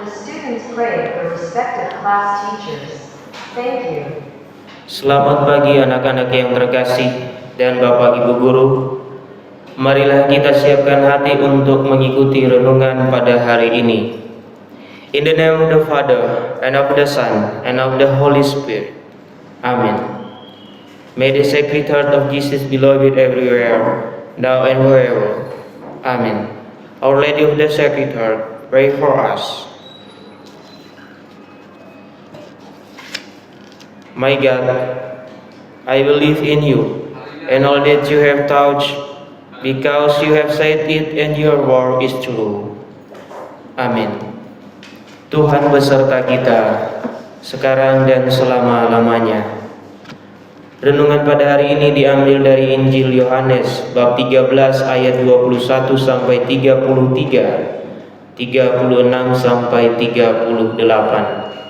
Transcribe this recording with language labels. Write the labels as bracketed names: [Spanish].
[English] The students pray for respective class teachers. Thank you. [Indonesian] Selamat pagi anak-anak yang terkasih dan Bapak Ibu Guru. Marilah kita siapkan hati untuk mengikuti renungan pada hari ini. [English] In the name of the Father, and of the Son, and of the Holy Spirit. Amen. May the Sacred Heart of Jesus be loved everywhere, now and forever. Amen. Our Lady of the Sacred Heart, pray for us. My God, I believe in you and all that you have taught, because you have said it and your word is true. [Indonesian] Amin. Tuhan beserta kita sekarang dan selama-lamanya. Renungan pada hari ini diambil dari Injil Yohanes bab 13 ayat 21 sampai 33, 36 sampai 38.